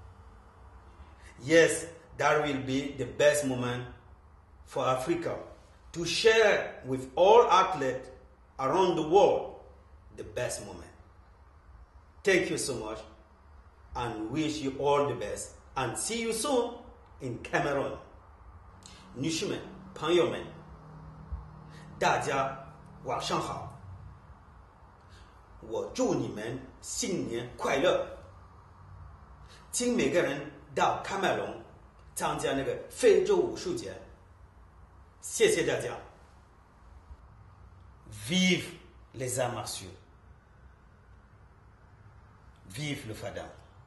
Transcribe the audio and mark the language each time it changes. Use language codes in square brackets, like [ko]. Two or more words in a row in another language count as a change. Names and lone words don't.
[en] Yes, that will be the best moment for Africa to share with all athletes around the world the best moment. Thank you so much and wish you all the best and see you soon in Cameroon. [zh] 女士们、朋友们，大家晚上好！我祝你们新年快乐！请每个人到喀麦隆参加那个非洲武术节。谢谢大家。 [fr] Vive les arts martiaux. Vive le FADAM.